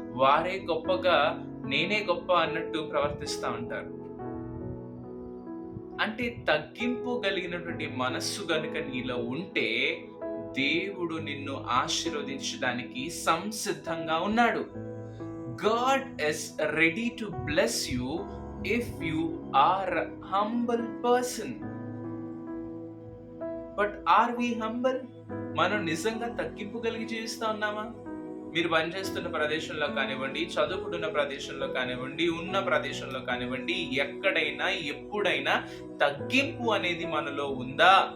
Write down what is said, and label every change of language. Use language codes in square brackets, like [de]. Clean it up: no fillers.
[te] వారే గొప్పగా, నేనే గొప్ప అన్నట్టు ప్రవర్తిస్తా ఉంటారు. అంటే తగ్గింపు కలిగినటువంటి మనస్సు గనుక నీలో ఉంటే దేవుడు నిన్ను ఆశీర్వదించడానికి సంసిద్ధంగా ఉన్నాడు. [en] God is ready to bless you if you are a humble person. But are we humble? [te] మనం నిజంగా తగ్గింపు కలిగి జీవిస్తా ఉన్నామా? మీరు పనిచేస్తున్న ప్రదేశంలో కానివ్వండి, చదువుకుంటున్న ప్రదేశంలో కానివ్వండి, ఉన్న ప్రదేశంలో కానివ్వండి, ఎక్కడైనా ఎప్పుడైనా తగ్గింపు అనేది మనలో ఉందా?